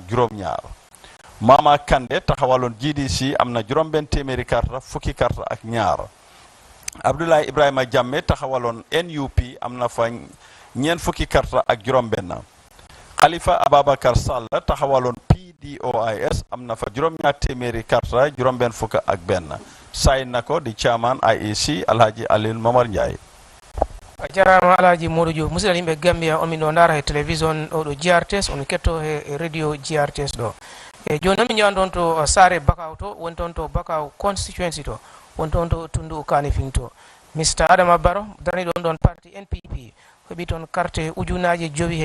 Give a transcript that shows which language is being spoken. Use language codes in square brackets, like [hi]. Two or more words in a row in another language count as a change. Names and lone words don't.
[wo] juróom-ñaar Mama Kande taxawaloon GDC am na juróom-benn téeméeri karta fukki karta ak ñaar Abdoulaye Ibrahima Jammeh taxawaloon NUP am na fa ñeent fukki karta ak juróom-benn Khalifa Ababacar Sall taxawaloon PDOIS am na fa juróom-ñaar téeméeri karta juróom-benn fukk ak benn say na ko di chairman IEC Alhaji Aliou Momar Njie. [ff] jarama Alhaji Modou Diouf musidal yimɓe Gambia on min ɗo ndara he télévision oɗo GRTS on ketto he radio GRTS ɗo e joni noon min jawan toon to Sare Bakaw to woni toon to Bakaw constituency to woni toon to Tundu Kanifing to Mr Adama Barrow darani ɗon ɗon parti NPP heɓi toon carte ujunaje 5